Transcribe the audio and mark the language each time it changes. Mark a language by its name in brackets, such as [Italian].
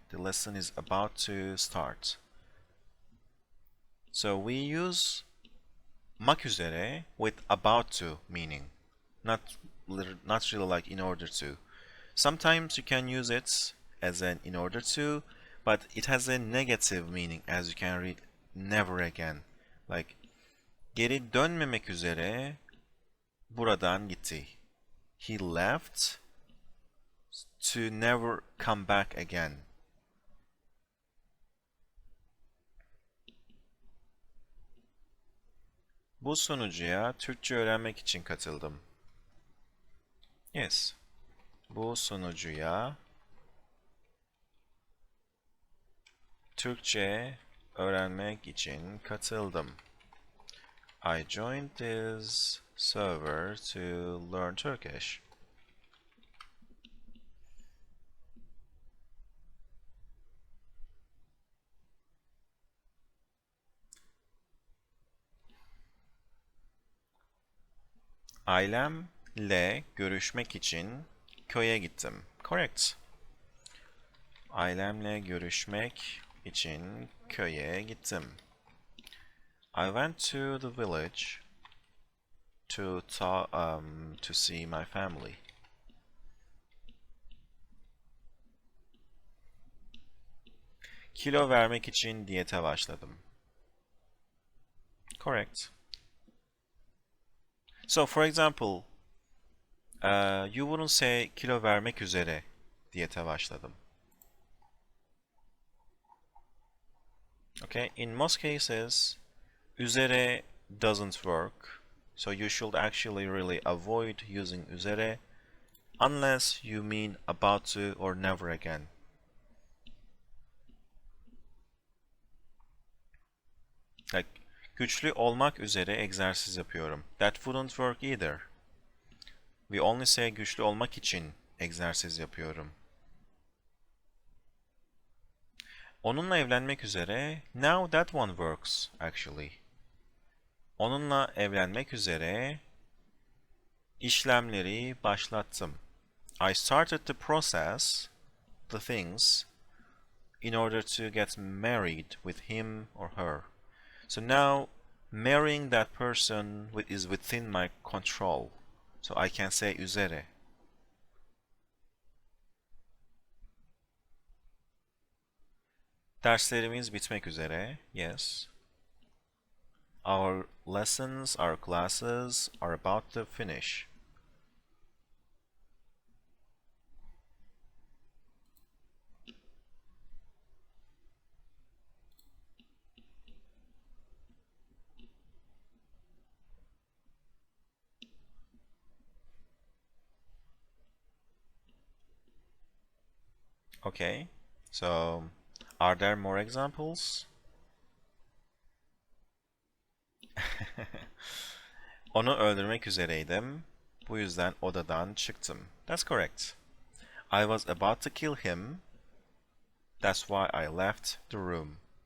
[English] The lesson is about to start. So we use mak üzere with about to meaning. Not really like in order to. Sometimes you can use it as an in order to, but it has a negative meaning as you can read never again. Like [Turkish] geri dönmemek üzere buradan gitti. [English] He left to never come back again. [Turkish] Bu sunucuya Türkçe öğrenmek için katıldım. [English] Yes. [Turkish] Bu sunucuya Türkçe öğrenmek için katıldım. [English] I joined this server to learn Turkish. [Turkish] Ailemle görüşmek için köye gittim. [English] Correct. [Turkish] Ailemle görüşmek için köye gittim. [English] I went to the village to see my family. [Turkish] Kilo vermek için diyete başladım. [English] Correct. So for example, you wouldn't say [Turkish] kilo vermek üzere diyete başladım. [English] Okay, in most cases, üzere doesn't work. So you should actually really avoid using üzere unless you mean about to or never again. Like [Turkish] güçlü olmak üzere egzersiz yapıyorum. [English] That wouldn't work either. We only say [Turkish] güçlü olmak için egzersiz yapıyorum. Onunla evlenmek üzere. [English] Now that one works actually. [Turkish] Onunla evlenmek üzere işlemleri başlattım. [English] I started the process, the things, in order to get married with him or her. So now marrying that person is within my control. So I can say üzere. [Turkish] Derslerimiz bitmek üzere. [English] Yes. Our lessons, our classes are about to finish. Okay, so are there more examples? [Turkish] Onu öldürmek üzereydim. Bu yüzden odadan çıktım. [English] That's correct. I was about to kill him. That's why I left the room.